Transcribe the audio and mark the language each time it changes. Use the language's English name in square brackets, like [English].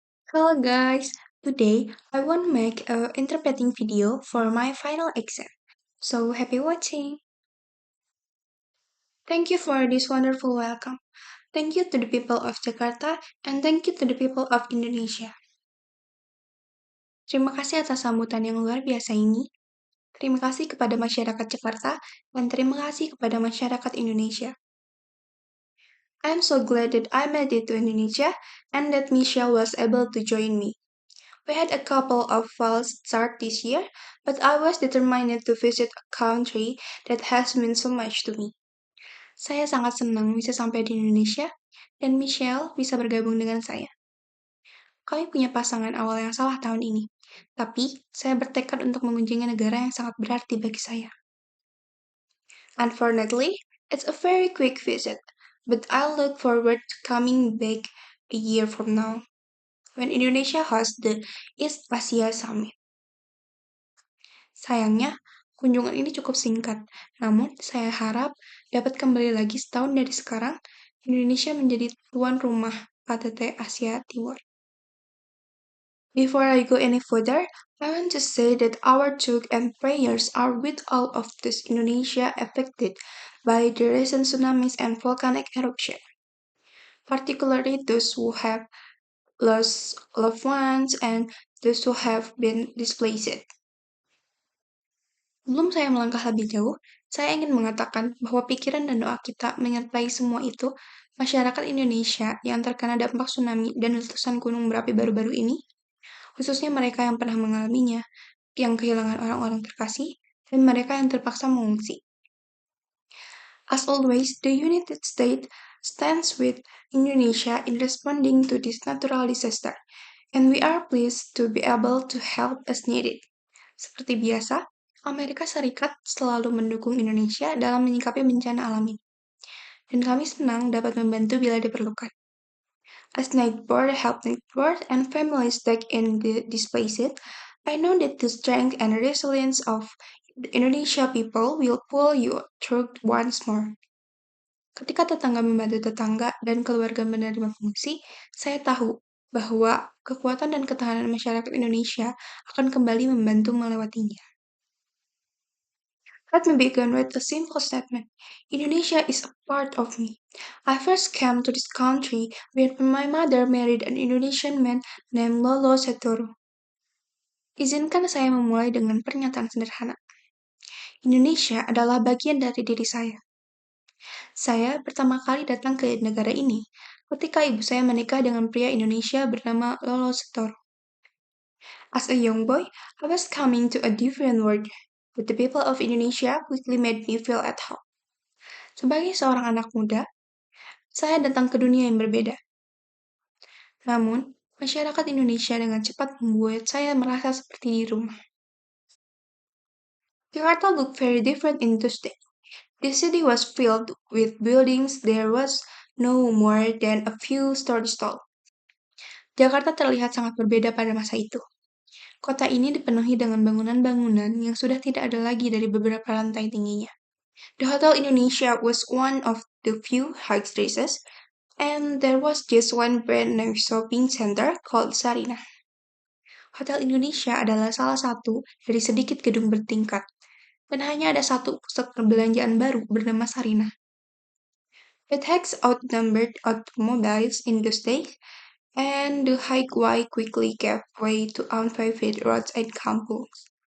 [English] Hello guys, today I want to make a interpreting video for my final exam. So happy watching! Thank you for this wonderful welcome. Thank you to the people of Jakarta and thank you to the people of Indonesia. [Indonesian] Terima kasih atas sambutan yang luar biasa ini. Terima kasih kepada masyarakat Jakarta dan terima kasih kepada masyarakat Indonesia. [English] I'm so glad that I made it to Indonesia and that Michelle was able to join me. We had a couple of false starts this year, but I was determined to visit a country that has meant so much to me. [Indonesian] Saya sangat senang bisa sampai di Indonesia, dan Michelle bisa bergabung dengan saya. Kami punya pasangan awal yang salah tahun ini, tapi saya bertekad untuk mengunjungi negara yang sangat berarti bagi saya. [English] Unfortunately, it's a very quick visit, but I look forward to coming back a year from now, when Indonesia hosts the East Asia Summit. [Indonesian] Sayangnya, kunjungan ini cukup singkat, namun saya harap dapat kembali lagi setahun dari sekarang, Indonesia menjadi tuan rumah KTT Asia Timur. [English] Before I go any further, I want to say that our talk and prayers are with all of those Indonesia affected by the recent tsunamis and volcanic eruption, particularly those who have lost loved ones and those who have been displaced. [Indonesian] Sebelum saya melangkah lebih jauh, saya ingin mengatakan bahwa pikiran dan doa kita menyertai semua itu, masyarakat Indonesia yang terkena dampak tsunami dan letusan gunung berapi baru-baru ini, khususnya mereka yang pernah mengalaminya, yang kehilangan orang-orang terkasih, dan mereka yang terpaksa mengungsi. [English] As always, the United States stands with Indonesia in responding to this natural disaster, and we are pleased to be able to help as needed. [Indonesian] Seperti biasa, Amerika Serikat selalu mendukung Indonesia dalam menyikapi bencana alami, dan kami senang dapat membantu bila diperlukan. [English] As neighbor help neighbor and families take in the displaced, I know that the strength and resilience of the Indonesia people will pull you through once more. [Indonesian] Ketika tetangga membantu tetangga dan keluarga menerima pengungsi, saya tahu bahwa kekuatan dan ketahanan masyarakat Indonesia akan kembali membantu melewatinya. [English] Let me begin with a simple statement. Indonesia is a part of me. I first came to this country when my mother married an Indonesian man named Lolo Setoro. [Indonesian] Izinkan saya memulai dengan pernyataan sederhana. Indonesia adalah bagian dari diri saya. Saya pertama kali datang ke negara ini ketika ibu saya menikah dengan pria Indonesia bernama Lolo Setoro. [English] As a young boy, I was coming to a different world, but the people of Indonesia quickly made me feel at home. [Indonesian] Sebagai seorang anak muda, saya datang ke dunia yang berbeda. Namun, masyarakat Indonesia dengan cepat membuat saya merasa seperti di rumah. [English] Jakarta looked very different in those days. The city was filled with buildings there was no more than a few stories tall. [Indonesian] Jakarta terlihat sangat berbeda pada masa itu. Kota ini dipenuhi dengan bangunan-bangunan yang sudah tidak ada lagi dari beberapa lantai tingginya. [English] The Hotel Indonesia was one of the few high rises, and there was just one brand new shopping center called Sarinah. [Indonesian] Hotel Indonesia adalah salah satu dari sedikit gedung bertingkat, dan hanya ada satu pusat perbelanjaan baru bernama Sarinah. [English] The tax outnumbered automobiles in those days, and the highway quickly gave way to unpaved roads and kampungs.